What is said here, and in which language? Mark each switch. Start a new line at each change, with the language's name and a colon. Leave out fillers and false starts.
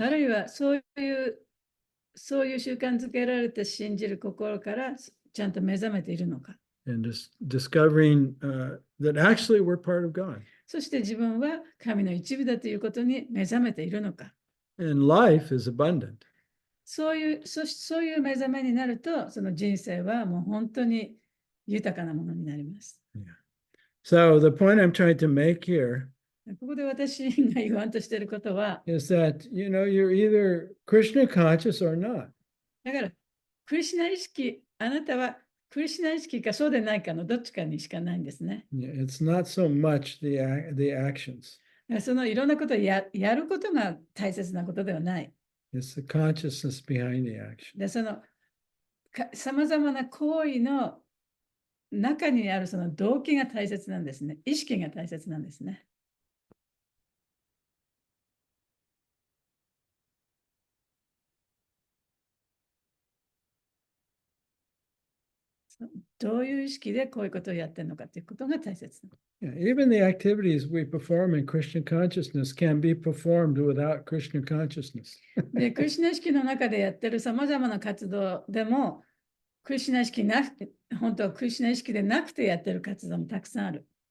Japanese: あるいはそういう習慣づけられて信じる心からちゃんと目覚めているのか。
English: and discovering that actually we're part of God.
Japanese: そして自分は神の一部だということに目覚めているのか。
English: And life is abundant.
Japanese: そういう目覚めになると、その人生はもう本当に豊かなものになります。
English: Yeah. So the point I'm trying to make here
Japanese: ここで私が言わんとしていることは、
English: is that, you're either Krishna conscious or not.
Japanese: だから、クリシュナ意識、あなたはクリシュナ意識かそうでないかのどっちかにしかないんですね。
English: Yeah, it's not so much the actions.
Japanese: そのいろんなことをやることが大切なことではない。
English: It's the consciousness behind the action.
Japanese: で、そのさまざまな行為の中にあるその動機が大切なんですね。意識が大切なんですね。どういう意識でこういうことをやってるのかということが大切。
English: Yeah, even the activities we perform in Krishna consciousness can be performed without Krishna consciousness.
Japanese: で、クリシュナ意識の中でやってるさまざまな活動でも、クリシュナ意識なくて、本当はクリシュナ意識でなくてやってる活動もたくさんある。